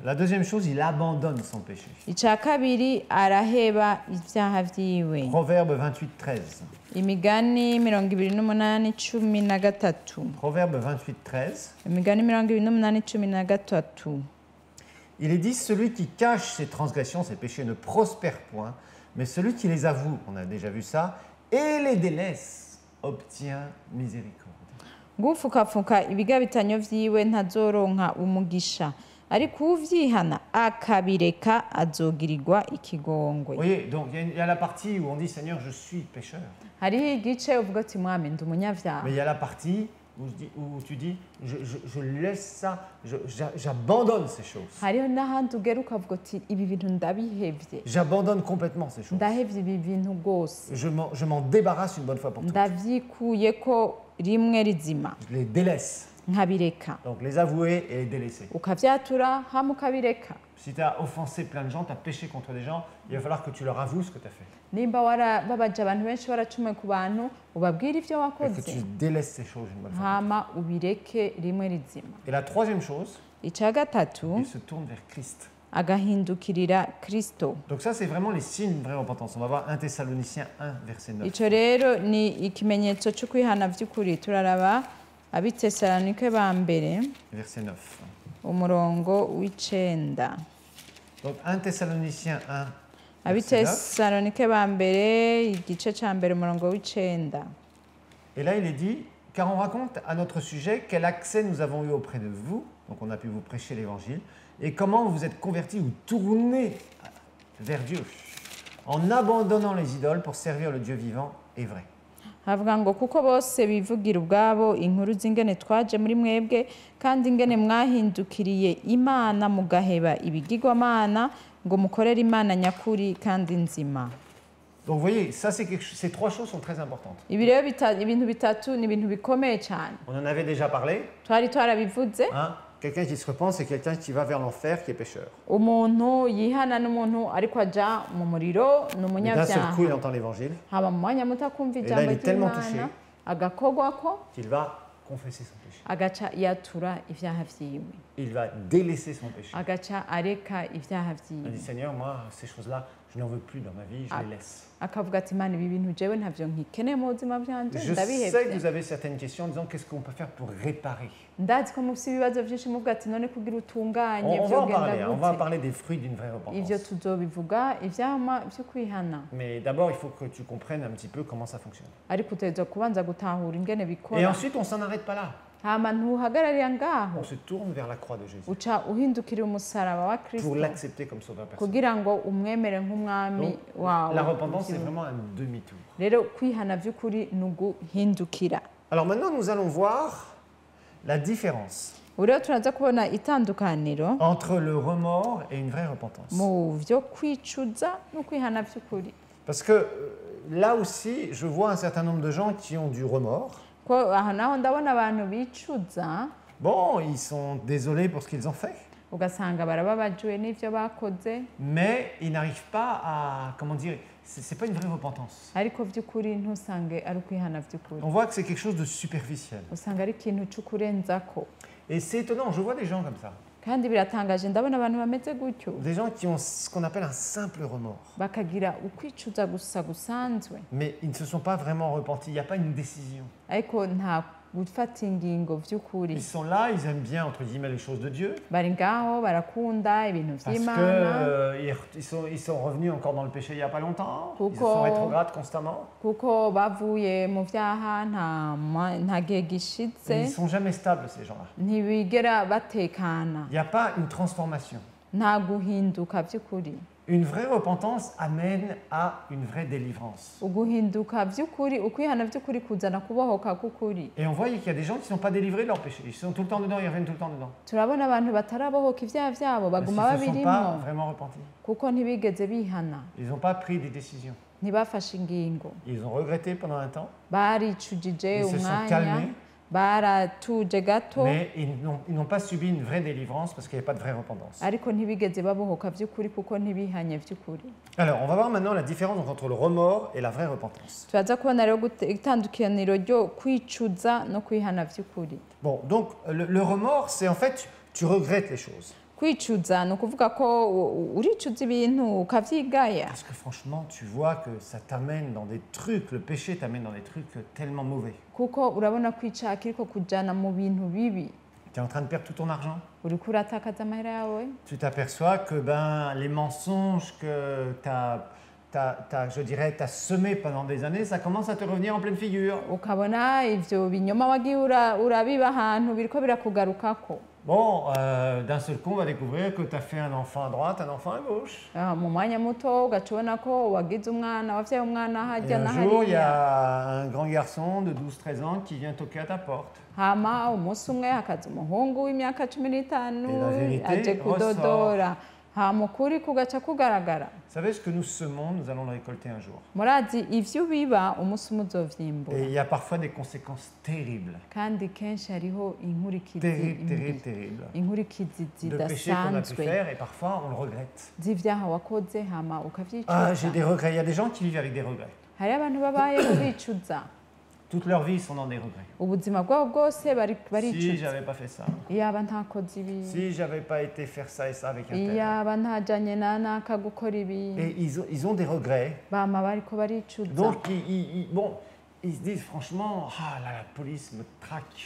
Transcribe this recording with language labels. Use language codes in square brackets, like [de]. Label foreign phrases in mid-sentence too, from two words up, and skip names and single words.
[fr] La deuxième chose, il abandonne son péché. [rn] ica kabiri araheba ivyaha vyiwe. [fr] Proverbe 28, 13. [rn] imigani 28:13. [fr] Proverbe 28, 13. [rn] imigani 28:13. [fr] Il est dit, celui qui cache ses transgressions, ses péchés ne prospère point, mais celui qui les avoue, on a déjà vu ça, et les délaisse, obtient miséricorde. [rn] ngufukafuka ibigabitanyo vyiwe ntazoronka umugisha, ariko uvyihana akabireka azogirirwa [fr] Vous [rn] ikigongwe. [fr] voyez, donc il y a la partie où on dit, Seigneur, je suis pécheur. [rn] hariho igice uvuga ati mwami ndi umunyavyaha, [fr] Mais il y a la partie où tu dis, je laisse ça, j'abandonne ces choses. [rn] hariho n'ahandi ugera ukavuga uti ibi bintu ndabihevye, [fr] J'abandonne complètement ces choses. [rn] ndahevye ibi bintu rwose, [fr] Je m'en débarrasse une bonne fois pour toutes. [rn] ndavyikuyeko rimwe rizima [fr] Je les délaisse. [rn] nkabireka. [fr] Donc les avouer et les délaisser. [rn] ukavyatura hama ukabireka. [fr] Si tu as offensé plein de gens, tu as péché contre des gens, il va falloir que tu leur avoues ce que tu as fait. [rn] nimba warababaje abantu benshi waracumuye ku bantu ubabwire ivyo [fr] Et que [rn] wakoze [fr] tu délaisses ces choses une bonne fois. [rn] hama ubireke rimwe rizima. [fr] Et la troisième chose, [rn] ica gatatu [fr] il se tourne vers Christ. [rn] agahindukirira Kristo. [fr] Donc ça, c'est vraiment les signes d'une vraie repentance. On va voir 1 Thessaloniciens 1, verset 9. [rn] Ico rero ni ikimenyetso cyo kwihana by'ukuri. Turaraba Abitesalonike ba mbere [fr] Verset 9. [rn] umurongo w'icenda. [fr] Donc 1 Thessaloniciens 1, verset 9. [rn] Abitesalonike ba mbere igice ca mbere umurongo w'icenda. [fr] Et là, il est dit, car on raconte à notre sujet quel accès nous avons eu auprès de vous, donc on a pu vous prêcher l'évangile, et comment vous êtes convertis ou tournés vers Dieu, en abandonnant les idoles pour servir le Dieu vivant et vrai. [rn] Havuga ngo kuko bose bivugira ubwabo inkuru z'ingene twaje muri mwebwe kandi ingene mwahindukiriye Imana mugaheba ibigirwamana ngo mukorere Imana nyakuri kandi nzima. [fr] Donc vous voyez, ça, ces trois choses sont très importantes. [rn] Ibi rero ibintu bitatu ni ibintu bikomeye cyane. [fr] On en avait déjà parlé. [rn] Twari twarabivuze. [fr] Hein? Quelqu'un qui se repent, c'est quelqu'un qui va vers l'enfer, qui est pécheur. [rn] Umuntu yihana n'umuntu ariko aja mu muriro [fr] D'un seul [rn] n'umunyabyaha. [fr] coup, il entend l'évangile, [rn] Haba mu mwanya muto akumva [fr] là, [rn] ijambo [fr] il est tellement [rn] ry'Imana agakogwako [fr] qu'il va confesser son péché. [rn] agaca yatura ivyaha vyiwe. [fr] Il va délaisser son péché. [rn] Agaca areka ivyaha [fr] Il [rn] vyiwe. [fr] dit, Seigneur, moi, ces choses-là, je n'en veux plus dans ma vie, je les laisse. [rn] Akavuga ati Imana ibi bintu jewe ntavyo nkikeneye mu buzima bwanje [fr] Je sais que [rn] ndabihevye. [fr] vous avez certaines questions en disant qu'est-ce qu'on peut faire pour réparer. [rn] Ndazi ko mufise ibibazo vyinshi muvuga ati none kugira utunganye [fr] On va en [rn] vyogenda [fr] parler, on va [rn] gute. [fr] parler des fruits d'une vraie [rn] Ivyo [fr] repentance. [rn] tuzobivuga ivyama vyo kwihana. [fr] Mais d'abord, il faut que tu comprennes un petit peu comment ça fonctionne. [rn] Ariko utegerezwa kubanza gutahura ingene [fr] Et [rn] bikora. [fr] ensuite, on s'en arrête pas là. [rn] Hama ntuhagararira ngaho [fr] On se tourne vers la croix de Jésus [rn] uca uhindukira umusaraba wa [fr] pour [rn] Kristo [fr] l'accepter comme sauveur personnel. [rn] kugira ngo umwemere nk'umwami [fr] Donc, [rn] wawe. [fr] la repentance, c'est vraiment un demi-tour. [rn] Rero kwihana vy'ukuri ni uguhindukira. [fr] Alors maintenant, nous allons voir la différence [rn] Ubu rero turaza kubona itandukaniro [fr] entre le remords et une vraie repentance. [rn] mu vyo kwicuza no kwihana vy'ukuri. [fr] Parce que là aussi, je vois un certain nombre de gens qui ont du remords. [rn] Ko aha naho ndabona abantu bicuza [fr] Bon, ils sont désolés pour ce qu'ils ont fait, [rn] ugasanga barababajwe n'ivyo bakoze [fr] mais ils n'arrivent pas à, comment dire, c'est pas une vraie repentance. [rn] ariko vy'ukuri ntusange ari ukwihana vy'ukuri. [fr] On voit que c'est quelque chose de superficiel. [rn] Usanga ari ikintu c'ukurenzako. [fr] Et c'est étonnant, je vois des gens comme ça. [rn] Kandi biratangaje ndabona abantu bameze gutyo [fr] Des gens qui ont ce qu'on appelle un simple remords. [rn] bakagira ukwicuza gusa gusanzwe [fr] Mais ils ne se sont pas vraiment repentis, il n'y a pas une décision. [rn] ariko nta gufata ingingo vy'ukuri. [fr] Ils sont là, ils aiment bien, entre guillemets, les choses de Dieu. [rn] Bari ngaho barakunda ibintu [fr] Parce [rn] vy'Imana [fr] qu'ils sont revenus encore dans le péché il n'y a pas longtemps. Ils Pourquoi sont rétrogrades constamment. [rn] kuko bavuye mu vyaha nta gihe [fr] Mais [rn] gishitse [fr] ils ne sont jamais stables, ces gens-là. [rn] ntibigera batekana [fr] Il n'y a pas une transformation. [rn] nta guhinduka vy'ukuri. [fr] Une vraie repentance amène à une vraie délivrance. [rn] Uguhinduka vy'ukuri ukwihana vy'ukuri kuzana kubohoka k'ukuri. [fr] Et on voit qu'il y a des gens qui ne sont pas délivrés de leur péché. Ils sont tout le temps dedans, ils reviennent tout le temps dedans. [rn] Turabona abantu batarabohoka ivyaha vyabo [fr] Parce qu'ils [rn] baguma [fr] ne se sont [rn] babirimwo [fr] pas vraiment repentis. [rn] kuko ntibigeze bihana [fr] Ils n'ont pas pris des décisions. [rn] ntibafashe ingingo [fr] Ils ont regretté pendant un temps, [rn] baricujije [fr] ils se sont [rn] umwanya [fr] calmés, [rn] baratuje gato [fr] mais ils n'ont pas subi une vraie délivrance parce qu'il n'y a pas de vraie repentance. [rn] ariko ntibigeze babohoka vy'ukuri kuko ntibihanye vy'ukuri. [fr] Alors, on va voir maintenant la différence entre le remords et la vraie repentance. [rn] turaza kubona rero itandukaniro ryo kwicuza no kwihana vy'ukuri. [fr] Bon, donc le remords, c'est en fait, tu regrettes les choses. [rn] Kwicuza ni ukuvuga ko uricuza ibintu ukavyigaya [fr] Parce que franchement, tu vois que ça t'amène dans des trucs, le péché t'amène dans des trucs tellement mauvais. [rn] kuko urabona ko icaha kiriko kujana mu bintu bibi. [fr] Tu es en train de perdre tout ton argent. [rn] Uriko uratakaza amahera yawe [fr] Tu t'aperçois que les mensonges que je dirais, t'as semés pendant des années, ça commence à te revenir en pleine figure. [rn] ukabona ivyo binyoma wagiye urabiba ahantu biriko birakugarukako. [fr] Bon, d'un seul coup, on va découvrir que tu as fait un enfant à droite, un enfant à gauche. [rn] Mu mwanya muto ugaca ubona ko wagize umwana wavyaye umwana [fr] Et [rn] harya na [fr] un jour, il y [rn] hariya [fr] a un grand garçon de 12-13 ans qui vient toquer à ta porte. [rn] hama umunsi umwe hakaza umuhungu w'imyaka 15 [fr] Et la vérité [rn] aje kudodora hama ukuri kugaca kugaragara. [fr] Vous savez, ce que nous semons, nous allons le récolter un jour. [rn] Murazi ivyo biba umunsi umwe uzovyimbura [fr] Et il y a parfois des conséquences terribles. [rn] kandi kenshi hariho inkurikizi [fr] Terribles, [rn] mbi, [fr] terribles, terribles. [rn] inkurikizi [fr] De péchés qu'on a pu [rn] zidasanzwe [fr] faire et parfois on le regrette. [rn] z'ivyaha wakoze hama [fr] Ah, [rn] ukavyicuza. [fr] j'ai des regrets. Il y a des gens qui vivent avec des regrets. [rn] Hariho abantu babayeho bicuza [fr] Toute leur vie, ils sont dans des regrets. [rn] ubuzima bwabo bwose [fr] Si [rn] baricuza [fr] j'avais pas fait ça, [rn] iyaba ntakoze ibi [fr] si j'avais pas été faire ça et ça avec un tel. [rn] iyaba ntajanye na naka gukora ibi [fr] Et ils ont des regrets. [rn] bama bariko baricuza [fr] Donc, ils se disent franchement, ah là, la police me traque.